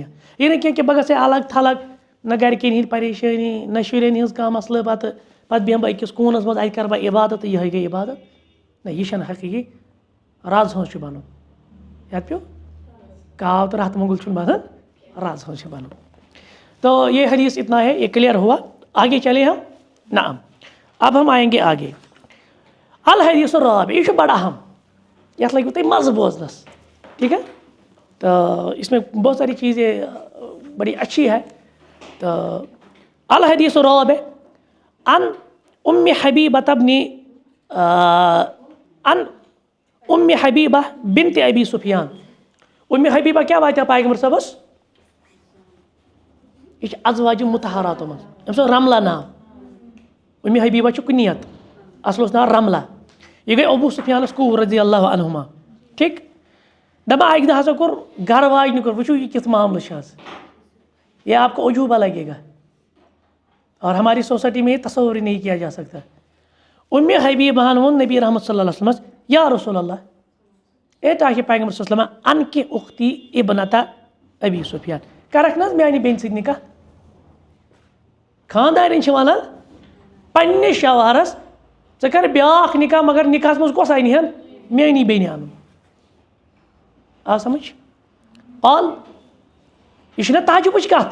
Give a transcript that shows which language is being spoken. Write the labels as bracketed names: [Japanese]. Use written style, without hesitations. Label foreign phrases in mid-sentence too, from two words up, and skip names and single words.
[Kashmiri] یہِ نہٕ کینٛہہ کہِ بہٕ گژھٕ الگ تھلگ, نہ گرِکٮ۪ن ہِنٛدۍ پریشٲنی, نہ شُرٮ۪ن ہِنٛز کانٛہہ مسلہٕ, پَتہٕ بیٚہمہٕ بہٕ أکِس کوٗنَس منٛز, اَتہِ کَرٕ بہٕ عبادت تہٕ یِہوٚے گٔے عبادت. نہ یہِ چھَنہٕ حقیٖقی. رز ہٕنٛز چھُ بَنُن, یَتھ پیوٚو کاو تہٕ راتھ مۄگُل چھُنہٕ بَنان, رز ہٕنٛز چھِ بَنُن. [Urdu] تو یہ حدیث اتنا ہے, یہ کلیئر ہوا. آگے چلے ہم. نعم, اب ہم آئیں گے آگے. [Arabic] الحدیث الرابع, [Kashmiri] یہ چھُ بڑا اہم, یَتھ لٔگِو تۄہہِ مَزٕ بوزنَس, [Urdu] ٹھیٖک ہے. تو اس میں بہت ساری چیزیں بڑی اچھی ہے. [Arabic] تو الحدیث الرابع عن ام حبیبہ ام حبیبہ بنت ابی سفیان. [Kashmiri] ام حبیبہ کیٛاہ واتیٛاو پیغمبر صٲبَس, یہِ چھِ ازواجہِ مُطہراتو منٛز, أمۍ سُنٛد رملہ ناو. ام حبیبہ چھُ کُنیت, اصل اوس ناو رملہ. یہِ گٔے ابوٗ سفیانس کوٗر [Arabic] رضی اللہ عنہما, [Kashmiri] ٹھیٖک. دَپان اَکہِ دۄہ ہسا کوٚر گرٕ واجنہِ کوٚر, وٕچھِو یہِ کِتھ معاملہٕ چھُ آز, [Urdu] یہ آپ کو عجوبہ لگے گا اور ہماری سوسائٹی میں یہ تصور ہی نہیں کیا جا سکتا. [Kashmiri] ام حبیبہ ووٚن نبی رحمت [Arabic] صلی اللہ علیہ وسلمس, یا رسول اللہ, [Kashmiri] اے تاکہِ پیغمبر [Arabic] صلی اللہ علیہ وسلم انکہِ اختی ابنتا ابی سفیان, [Kashmiri] کرکھ نہ حظ میانہِ بیٚنہِ سۭتۍ نکاح. خاندارٮ۪ن چھِ وَنان پنٛنِس شوہرس ژٕ کر بیٛاکھ نکاح, مگر نکاحس منٛز کۄس اَنہِ ہن, میٲنی بیٚنہِ اَنُن. آو سمجھ؟ پال یہِ چھُنہ تعجبٕچ کتھ.